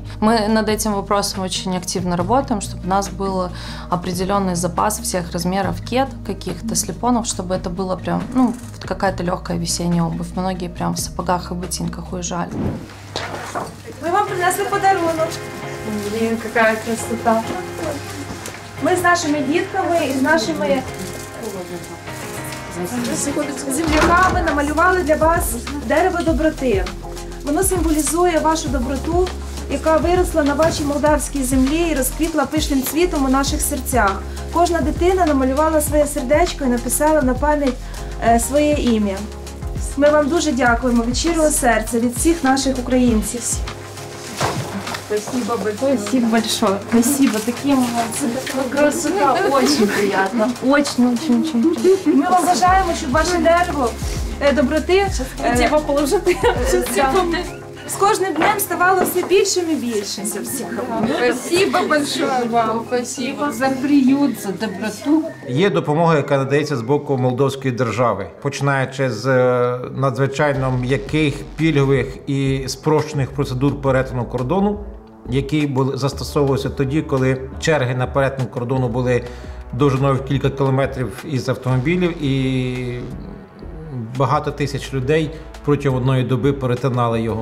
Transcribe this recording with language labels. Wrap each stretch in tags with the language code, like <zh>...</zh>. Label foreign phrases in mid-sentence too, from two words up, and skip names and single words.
<ru>Мы над этим вопросом очень активно работаем, чтобы у нас был определенный запас всех размеров кед, каких-то слепонов, чтобы это было прям, какая-то легкая весенняя обувь. Многие прям в сапогах и ботинках уезжали. Мы вам принесли подарунок. Блин, какая красота.</ru> <uk>Ми з нашими дітками і з нашими земляками намалювали для вас дерево доброти. Воно символізує вашу доброту, яка виросла на вашій молдавській землі і розквітла пишним цвітом у наших серцях. Кожна дитина намалювала своє сердечко і написала на пам'ять своє ім'я. Ми вам дуже дякуємо від щирого серця, від всіх наших українців.</uk> <ru>Спасибо большое. Спасибо большое. Спасибо. Такие молодцы. Красота. Очень приятно. Очень.</ru> <uk>Ми вам бажаємо, щоб ваше дерево доброти з кожним днем ставало все більшим і більшим.</uk> <ru>Спасибо большое вам. Спасибо за приют, за доброту.</ru> <uk>Є допомога, яка надається з боку Молдовської держави, починаючи з надзвичайно м'яких, пільгових і спрощених процедур перетину кордону, які застосовувалися тоді, коли черги на перетин кордону були довжиною в кілька кілометрів із автомобілів, і багато тисяч людей протягом одної доби перетинали його.</uk>